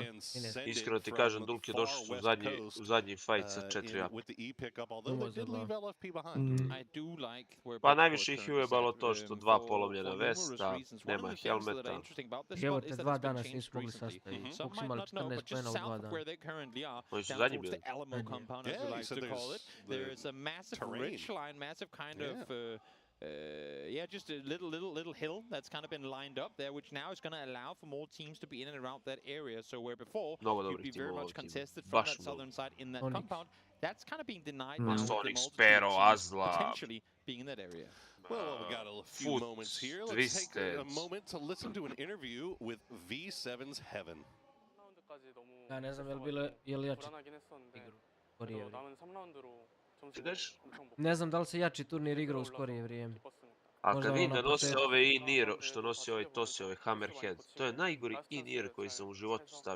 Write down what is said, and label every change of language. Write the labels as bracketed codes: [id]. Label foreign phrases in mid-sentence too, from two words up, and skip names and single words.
[sr] Iskreno ti kažem, Dulk je došao u zadnji fight sa 4 Pa najviše ih je ujebalo to što 2 polomljena vesta, nema helmeta. Evo te 2 dana se nisu mogli sastaviti. Koliko su imali 14 poena u 2 dana. Oni su zadnji bili. [en] Just a little hill that's kind of been lined up there, which now is going to allow for more teams to be in and around that area. So where before you'd be very much contested from that southern side in that compound, that's kind of being denied now. Sonic, Spero, Azla, potentially being in that area. Well, we got a few moments here. Let's take a moment to listen to an interview with V7's Heaven. [sr] Ja ne znam je li jači igru skorije vrijeme. Ne znam da li se jači turnir igra u skorije vrijeme. A kad vidim da nose ove in-ear, što nosi ovaj Tosi, ovaj Hammerhead, to je najgori in-ear koji sam u životu stavio.